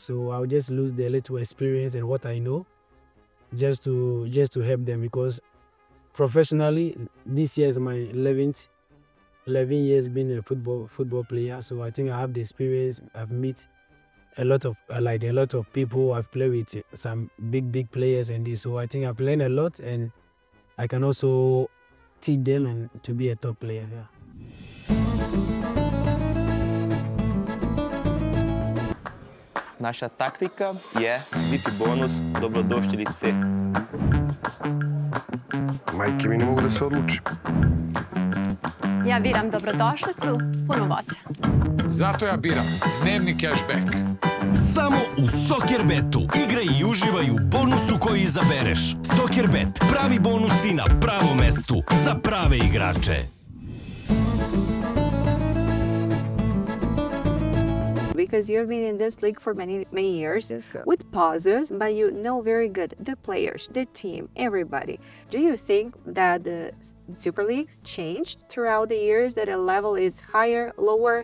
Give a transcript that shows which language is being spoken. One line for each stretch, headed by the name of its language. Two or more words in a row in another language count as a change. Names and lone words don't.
English: So I'll just lose the little experience and what I know, just to help them, because professionally, this year is my 11 years being a football player. So I think I have the experience. I've met a lot of people. I've played with some big players and this. So I think I've learned a lot, and I can also teach them and to be a top player. Yeah.
Serbian: Naša taktika je biti bonus, dobrodošlice. Majke mi ne mogu da se odlučim. Ja biram dobrodošlicu, puno voća. Zato ja biram dnevni cashback. Samo u Soccerbetu. Igraj i uživaj u bonusu koji izabereš. Soccerbet. Pravi bonusi na pravom mestu. Za prave igrače.
English: Because you've been in this league for many years with pauses, but you know very good the players, the team, everybody. Do you think that the Super League changed throughout the years, that a level is higher, lower?